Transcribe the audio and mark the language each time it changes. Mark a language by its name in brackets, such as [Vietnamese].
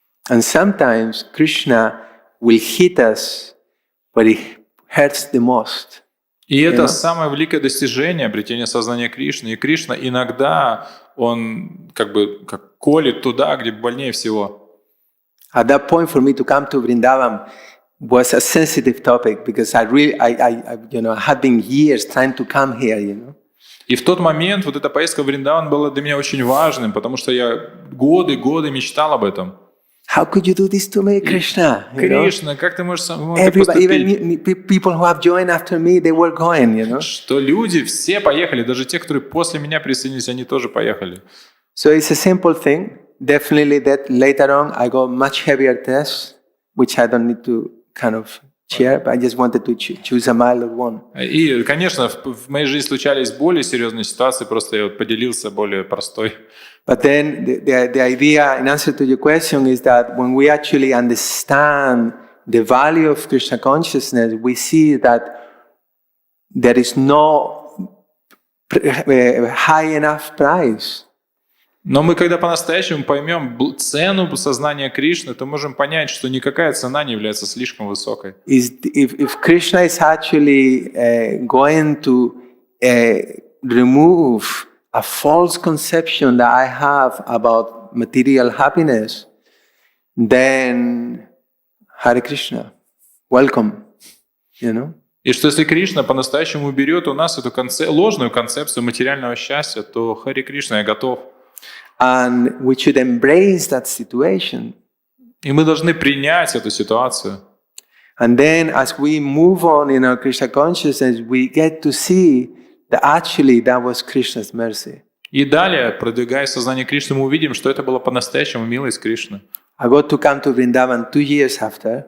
[English] And sometimes Krishna will hit us where it hurts the most. [Russian] И это самое великое достижение обретения сознания Кришны. И Кришна иногда, он как колет туда, где больнее всего. [English] At that point, for me to come to Vrindavan was a sensitive topic because I had been years trying to come here, [Russian] И в тот момент вот эта поездка в Вриндаван была для меня очень важным, потому что я годы мечтал об этом. [English] How could you do this to me, Krishna? [Russian] Кришна, как ты можешь [English] Everybody, even people who have joined after me, they were going, [Russian] Что люди все поехали, даже те, которые после меня присоединились, они тоже поехали. [English] So it's a simple thing. Definitely that later on I got much heavier tests, which I don't need to kind of share, but I just wanted to choose a milder one. [Russian] И, конечно, в моей жизни случались более серьезные ситуации, просто я поделился более простой. [English] But then the idea, in answer to your question, is that when we actually understand the value of Krishna consciousness, we see that there is no high enough price. [Russian] Но мы, когда по-настоящему поймем цену сознания Кришны, то можем понять, что никакая цена не является слишком высокой. [English] If Krishna is actually going to remove a false conception that I have about material happiness, then Hare Krishna, welcome, [Russian] И что если Кришна по-настоящему уберет у нас эту ложную концепцию материального счастья, то Харе Кришна, я готов. [English] And we should embrace that situation. [Russian] И мы должны принять эту ситуацию. [English] And then as we move on in our Krishna consciousness, we get to see that actually that was Krishna's mercy. [Russian] И далее, продвигая сознание Кришны, мы увидим, что это было по-настоящему милость Кришны. [English] I got to come to Vrindavan 2 years after.